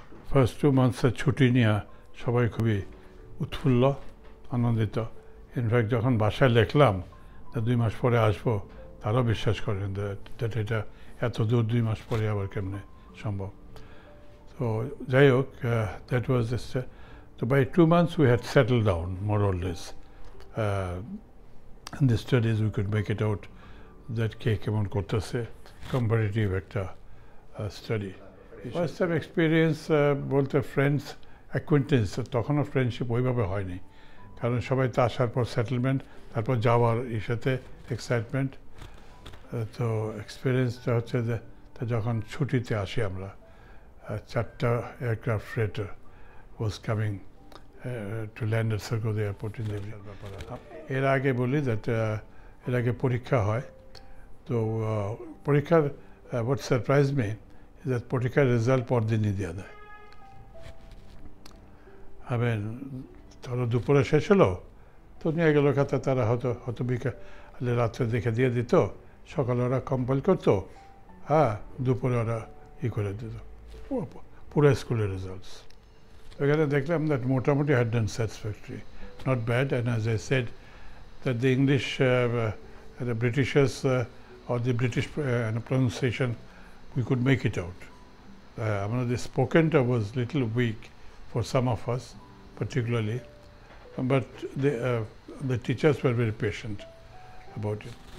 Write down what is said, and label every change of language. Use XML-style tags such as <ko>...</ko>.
<bn>First 2 মান্থসের ছুটি নিয়ে সবাই খুবই উৎফুল্ল আনন্দিত। ইনফ্যাক্ট যখন বাসায় লিখলাম 2 মাস পরে আসবো, তারাও বিশ্বাস করেন দ্যাট এটা এত দূর 2 মাস পরে আবার কেমনে সম্ভব। তো যাই হোক,</bn> <en>That was তো by 2 months we had settled down more or less. In the studies we could make it out that</en> <bn>কে কেমন করতেছে,</bn> <en>Comparative একটা study.</en> <bn>ফার্স্ট টাইম এক্সপিরিয়েন্স বলতে ফ্রেন্ডস অ্যাকুয়েন্টেন্স, তখনও ফ্রেন্ডশিপ ওইভাবে হয়নি, কারণ সবাই তো আসার পর সেটেলমেন্ট, তারপর যাওয়ার সাথে এক্সাইটমেন্ট। তো এক্সপিরিয়েন্সটা হচ্ছে যে যখন ছুটিতে আসি আমরা,</bn> <en>4টা aircraft freighter was coming to land at Sargodha airport in Delhi.</en> <bn>এর আগে বলি দ্যাট এর আগে পরীক্ষা হয়। তো পরীক্ষার</bn> <en>what surprise me is</en> <bn>that পরীক্ষার রেজাল্ট পরদিনই দেওয়া দেয়। ধরো দুপুরে শেষ হলো, তো নিয়ে গেল খাতা, তারা হয়তো বিকালে রাত্রে দেখে দিয়ে দিত, সকালে ওরা কম্পাইল করতো, হ্যাঁ দুপুরে ওরা করে দিত পুরো স্কুলের রেজাল্টস। এখানে দেখলাম</bn> <en>That মোটামুটি had done satisfactory, not bad. And as I said that the English, the Britishers or the British pronunciation, we could make it out. The spoken was little weak for some of us, particularly, but the teachers were very patient about it.</en>